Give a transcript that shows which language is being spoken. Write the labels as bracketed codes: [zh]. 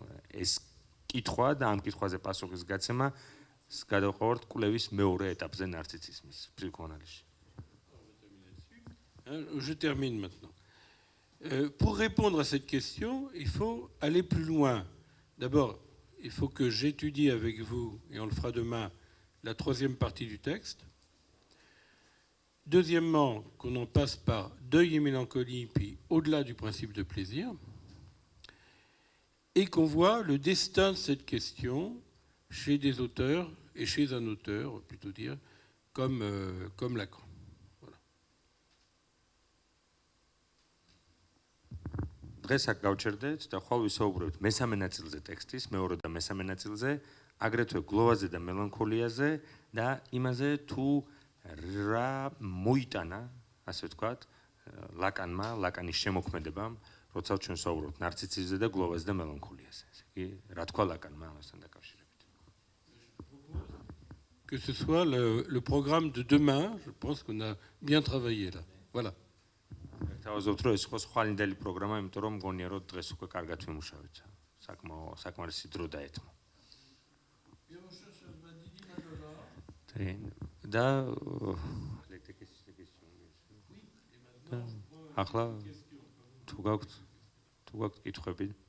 [ka] ეს კითხვა და ამ კითხვაზე პასუხის გაცემა გადავყავართ კვლევის მეორე ეტაპზე ნარციციზმის ფსიქოანალიზში. [fr] Je termine maintenant. Pour répondre à cette question, il faut aller plus loin. D'abord, il faut que j'étudie avec vous, et on le fera demain, la troisième partie du texte. Deuxièmement, qu'on en passe par deuil et mélancolie, puis au-delà du principe de plaisir, et qu'on voit le destin de cette question chez des auteurs, et chez un auteur, plutôt dire, comme Lacan. Voilà. [ka] დღეს აქ გავჩერდეთ და ხვალ ვისაუბრებთ მესამე ნაწილზე ტექსტის, მეორე და მესამე ნაწილზე, აგრეთვე გლოვაზე და მელანქოლიაზე და იმაზე თუ რა მოიტანა, ასე ვთქვათ, ლაკანმა, ლაკანის შემოქმედებამ, როცა ჩვენ ვსაუბრობთ ნარციციზმზე და გლოვაზე და მელანქოლიაზე. ესე იგი, რა თქვა ლაკანმა ამასთან დაკავშირებით. [fr] Que ce soit le programme de demain, je pense qu'on a bien travaillé là. Voilà. [ka] თავაზობთ, რომ ეს იყო ხვალინდელი პროგრამა, იმიტომ რომ მგონია, რომ დღეს უკვე კარგად ვიმუშავეთ. საკმარისი დრო დაეთმო. და ახლა თუ გაქვთ კითხვები?